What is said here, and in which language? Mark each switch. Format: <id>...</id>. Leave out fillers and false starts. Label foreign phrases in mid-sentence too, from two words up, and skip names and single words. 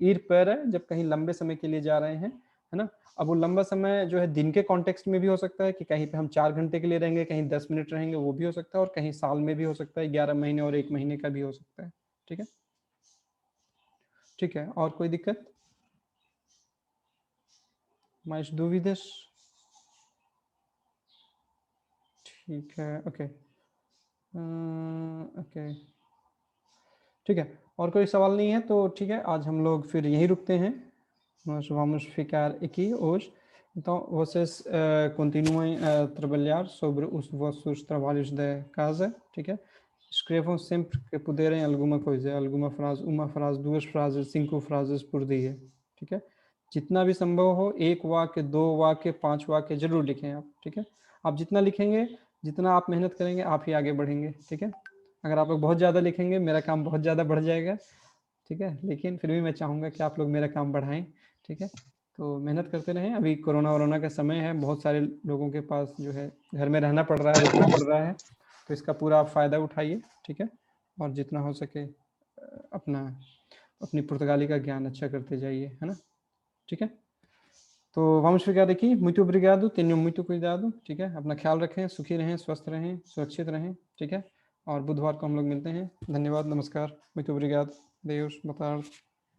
<pt>ir para</pt> <hi>जब कहीं लंबे समय के लिए जा रहे हैं, है ना? अब वो लंबा समय जो है दिन के कॉन्टेक्स्ट में भी हो सकता है कि कहीं पे हम 4 घंटे के लिए रहेंगे, कहीं 10 मिनट रहेंगे, वो भी हो सकता है, और कहीं साल में भी हो सकता है, 11 महीने और 1 महीने का भी हो सकता है। ठीक है? ठीक है, और कोई दिक्कत?</hi> <pt>Mais dúvidas?</pt> <hi>ठीक है, ओके। ओके, ठीक है, और कोई सवाल नहीं है तो ठीक है, आज हम लोग फिर यहीं रुकते हैं।</hi> <pt>Nós vamos ficar aqui hoje. Então, vocês continuem a trabalhar sobre os vossos trabalhos da casa,</pt> <hi>ठीक है?</hi> <pt>Escrevam sempre que puderem alguma coisa, alguma frase, uma frase, 2 frases, 5 frases por dia,</pt> <hi>ठीक है? जितना भी संभव हो, 1 वाक्य, 2 वाक्य, 5 वाक्य ज़रूर लिखें आप, ठीक है? आप जितना लिखेंगे, जितना आप मेहनत करेंगे, आप ही आगे बढ़ेंगे, ठीक है? अगर आप लोग बहुत ज़्यादा लिखेंगे, मेरा काम बहुत ज़्यादा बढ़ जाएगा, ठीक है? लेकिन फिर भी मैं चाहूँगा कि आप लोग मेरा काम बढ़ाएँ, ठीक है? तो मेहनत करते रहें। अभी कोरोना-वोरोना का समय है, बहुत सारे लोगों के पास जो है घर में रहना पड़ रहा है, रुकना पड़ रहा है, तो इसका पूरा आप फ़ायदा उठाइए, ठीक है? और जितना हो सके अपनी पुर्तगाली का ज्ञान अच्छा करते जाइए, है ना? ठीक है? तो</hi> <pt>vamos ficar aqui. Muito obrigado, tenham muito cuidado,</pt> <hi>ठीक है? अपना ख्याल रखें, सुखी रहें, स्वस्थ रहें, सुरक्षित रहें, ठीक है? और बुधवार को हम लोग मिलते हैं। धन्यवाद, नमस्कार,</hi> <pt>muito obrigado, Deus, boa tarde।</pt>